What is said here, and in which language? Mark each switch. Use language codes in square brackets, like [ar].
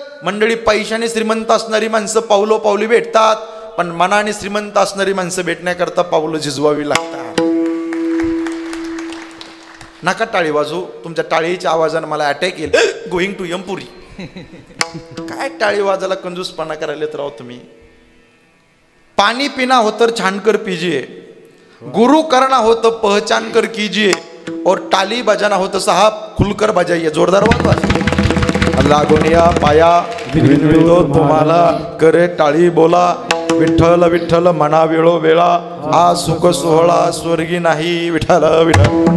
[mr] मंडळी, पैशाने श्रीमंत असणारी माणसं पावली भेटतात, पण मनाने श्रीमंत असणारी माणसं भेटण्याकरता पावलं झिजवावी लागतात. नका टाळी वाजू, तुमच्या टाळीच्या आवाजाने मला अटॅक येईल. [en] Going to Yamapuri. [mr] काय टाळी वाजायला कंजूसपणा करायला राव तुम्ही. [hi] पानी पीना हो तर छान कर पीजिए, गुरु करना हो तो पहचान कर कीजिए, और टाली बजाना हो तो साहब खुलकर बजाइए. [mr] जोरदार वाजवा. लागून या पाया विनवितो तुम्हाला, करे टाळी बोला. विठ्ठल विठ्ठल म्हणा वेळो वेळा, हा सुख सोहळा स्वर्गी नाही. विठ्ठल विठ्ठल.